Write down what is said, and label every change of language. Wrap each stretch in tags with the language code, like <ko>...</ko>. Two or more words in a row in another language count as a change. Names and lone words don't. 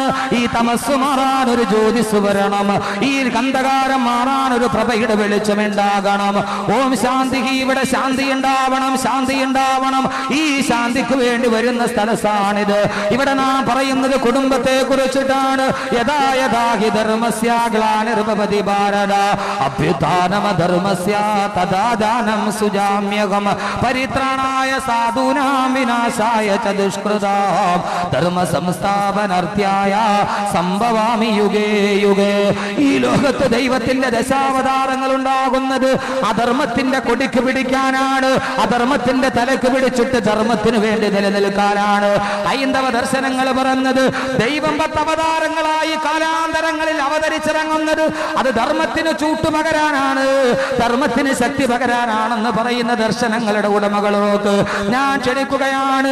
<ml>ഈ തമസ് മാറാൻ ഒരു ജ്യോതിസ് വരണം, ഈ കന്ധകാരം മാറാൻ ഒരു പ്രഭയുടെ വെളിച്ചമുണ്ടാകണം. ഓം ശാന്തി. ഇവിടെ ശാന്തി ഉണ്ടാവണം, ശാന്തി ഉണ്ടാവണം. ഈ ശാന്തിക്ക് വേണ്ടി വരുന്ന സ്ഥലത്താണിത്. ഇവിടെ നാം പറയുന്നത് കുടുംബത്തെ കുറിച്ചിട്ടാണ്.</ml> <sa>യഥാ യഥാ ഹി ധർമ്മസ്യ ഗ്ലാനിർഭവതി ഭാരത അഭ്യുത്ഥാനം ധർമ്മസ്യ തദാ ദാനം സുജാമ്യഹം പരിത്രാണായ സാധൂനാം വിനാശായ ച ദുഷ്കൃതാം ധർമ്മ സംസ്ഥാപനാർത്ഥായ സംഭവാമി യുഗേ യുഗേ.</sa> <ml>ഈ ലോകത്ത് ദൈവത്തിന്റെ ദശാവതാരങ്ങൾ ഉണ്ടാകുന്നത് അധർമ്മത്തിന്റെ കൊടിക്ക് പിടിക്കാനാണ്, അധർമ്മത്തിന്റെ തലക്ക് പിടിച്ചിട്ട് ധർമ്മത്തിന് വേണ്ടി നിലനിൽക്കാനാണ്. ഹൈന്ദവ ദർശനങ്ങൾ പറഞ്ഞത് ദൈവം 10 അവതാരങ്ങളായി കാലാന്തരങ്ങളിൽ അവതരിച്ചിറങ്ങുന്നത് അത് ധർമ്മത്തിന് ചൂട്ടുപകരാനാണ്, ധർമ്മത്തിന് ശക്തി പകരാനാണെന്ന് പറയുന്ന ദർശനങ്ങളുടെ ഉടമകളോക്ക് ഞാൻ ക്ഷണിക്കുകയാണ്.</ml>